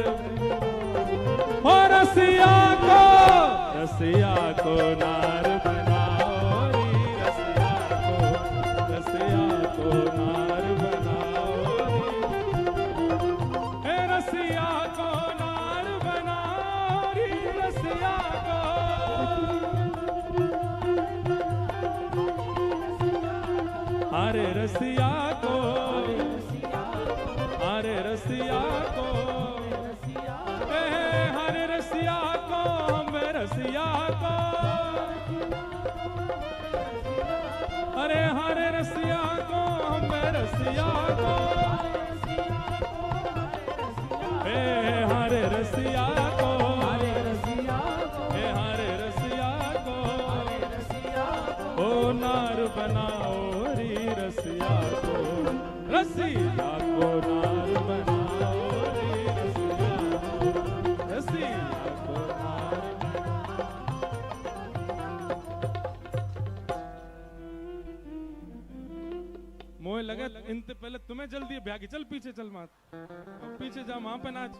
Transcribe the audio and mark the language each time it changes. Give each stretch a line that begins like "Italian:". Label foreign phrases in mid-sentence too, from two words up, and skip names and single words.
Braj: हो रसिया को नार बनाओ री, रसिया को नार बनाओ री, रसिया को नार बनाओ री, रसिया को। हरे रसिया को, हरे रसिया को, हरे रसिया को, हम रसिया को। हरे हरे रसिया को, हम रसिया को। हरे रसिया को, हरे रसिया को, हरे रसिया को। ओ नार बनाओ री, रसिया को, रसिया को नार बनाओ री, रसिया को नार।
Hindi: मोह लगे इनसे पहले तुम्हें जल्दी है ब्याह की, चल पीछे चल मत, पीछे जा, वहां पे नाच।